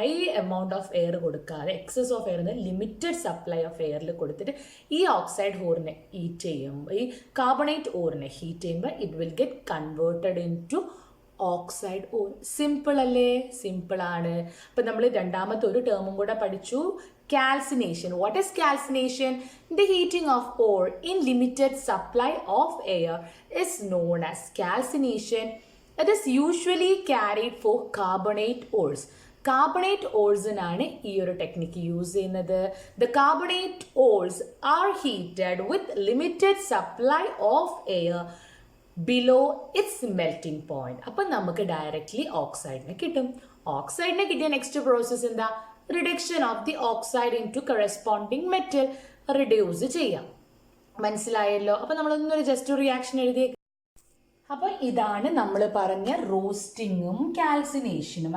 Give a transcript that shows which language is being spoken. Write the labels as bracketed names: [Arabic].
[Malayalam] High amount of air കൊടുക്കാതെ excess of air limited supply of എയറിൽ കൊടുത്തിട്ട് ഈ ഓക്സൈഡ് ഓറിനെ ഹീറ്റ് ചെയ്യുമ്പോൾ, ഈ കാർബണേറ്റ് ഓറിനെ ഹീറ്റ് ചെയ്യുമ്പോൾ [English] It will get converted into oxide ore. [Malayalam] Simple അല്ലേ, സിമ്പിൾ ആണ്. അപ്പം നമ്മൾ രണ്ടാമത്തെ ഒരു ടേമും കൂടെ പഠിച്ചു, calcination. [English] What is calcination? The heating of ore in limited supply of air is known as calcination. It is usually carried for carbonate ores. [Malayalam] Carbonate ores-നാണ് ഈ ഒരു ടെക്നിക്ക് യൂസ് ചെയ്യുന്നത്. [English] The carbonate ores are heated with limited supply of air below its melting point. [Malayalam] അപ്പം നമുക്ക് directly ഓക്സൈഡിനെ കിട്ടും. ഓക്സൈഡിനെ കിട്ടിയ next process എന്താ, reduction of the oxide in to corresponding metal reduce ചെയ്യാം. മനസ്സിലായല്ലോ. അപ്പം നമ്മളൊന്നൊരു ജസ്റ്റ് റിയാക്ഷൻ എഴുതിയ. അപ്പോൾ ഇതാണ് നമ്മൾ പറഞ്ഞ റോസ്റ്റിങ്ങും കാൽസിനേഷനും.